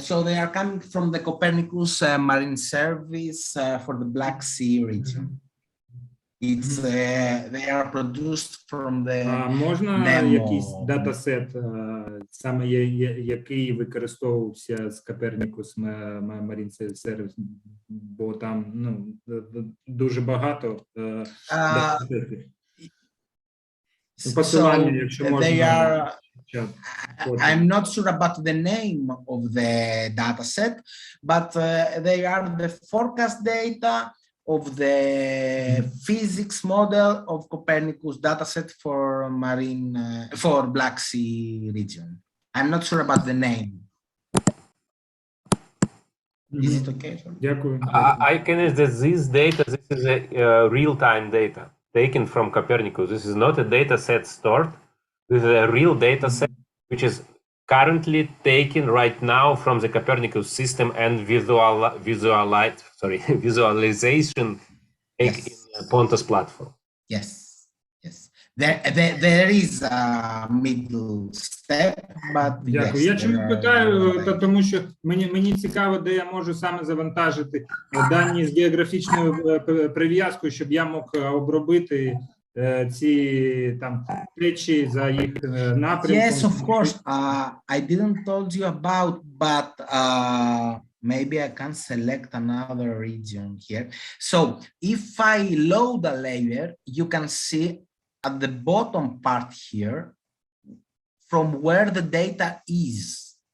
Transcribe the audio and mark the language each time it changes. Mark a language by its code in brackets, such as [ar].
[en] So they are coming from the Copernicus Marine Service for the Black Sea region. It's they are produced from the [uk] можна якийсь датасет, саме який використовувався з Copernicus Marine Service, бо там дуже багато датасетів. Посилання, якщо можна. [en] I'm not sure about the name of the data set, but they are the forecast data of the physics model of Copernicus dataset for marine, for Black Sea region. I'm not sure about the name. Is it okay? I can add that this data, this is a real-time data taken from Copernicus. This is not a data set stored. This is a real data set, which is currently taken right now from the Copernicus system and visualization in the PONTOS platform. Yes, yes. There is a middle step, but [uk] Дякую. Я чому питаю, тому що мені цікаво, де я можу саме завантажити дані з географічною прив'язкою, щоб я мог обробити ці там течії за їх напрямком. [en] Yes, of course. I didn't told you about, but maybe I can select another region here. So if I load a layer, you can see at the bottom part here from where the data is.